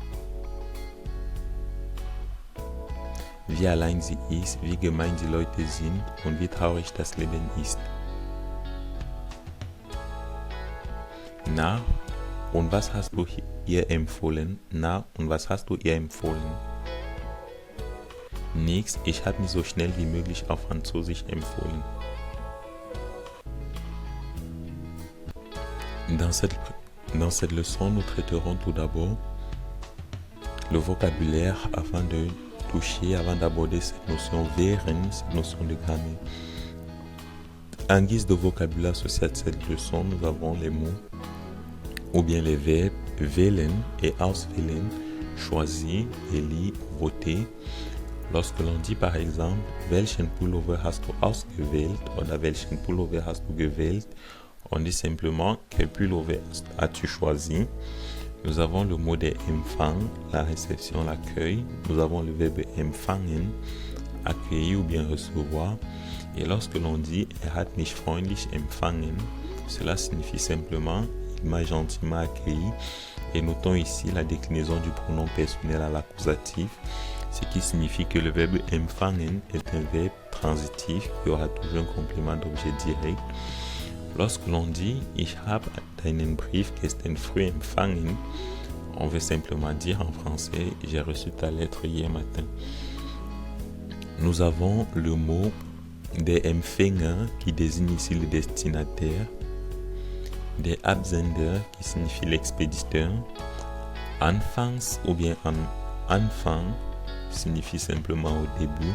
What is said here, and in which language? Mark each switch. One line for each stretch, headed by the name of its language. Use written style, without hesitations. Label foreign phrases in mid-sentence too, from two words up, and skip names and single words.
German: Wie allein sie ist, wie gemein die Leute sind und wie traurig das Leben ist. Na, und was hast du ihr empfohlen? Nix, ich habe mich so schnell wie möglich auf Französisch empfohlen.
French: Dans cette leçon, nous traiterons tout d'abord le vocabulaire avant d'aborder cette notion während, cette notion de grammaire. En guise de vocabulaire associé à cette leçon, nous avons les mots ou bien les verbes wählen et auswählen, choisir, élire, voter. Lorsque l'on dit par exemple,
German: welchen Pullover hast du ausgewählt oder welchen Pullover hast du gewählt,
French: on dit simplement quel pullover as-tu choisi. Nous avons le mot de Empfang, la réception, l'accueil. Nous avons le verbe empfangen, accueillir ou bien recevoir. Et lorsque l'on dit
German: hat mich freundlich empfangen,
French: cela signifie simplement il m'a gentiment accueilli. Et notons ici la déclinaison du pronom personnel à l'accusatif, ce qui signifie que le verbe empfangen est un verbe transitif qui aura toujours un complément d'objet direct. Lorsque l'on dit
German: ich habe deinen Brief gestern früh empfangen,
French: on veut simplement dire en français j'ai reçu ta lettre hier matin. Nous avons le mot
German: der Empfänger
French: qui désigne ici le destinataire,
German: der Absender
French: qui signifie l'expéditeur, anfangs ou bien en Anfang signifie simplement au début.